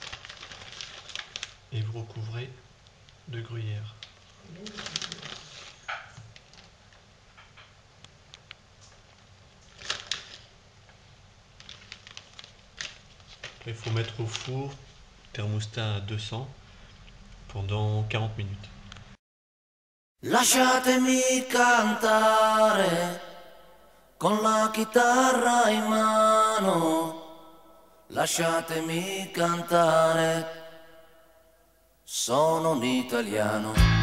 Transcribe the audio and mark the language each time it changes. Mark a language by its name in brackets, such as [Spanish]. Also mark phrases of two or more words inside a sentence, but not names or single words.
[French] Et vous recouvrez de gruyère. Il faut mettre au four, thermostat à 200, pendant 40 minutes. [Italian] Lasciatemi cantare con la chitarra in mano, lasciatemi cantare, sono un italiano.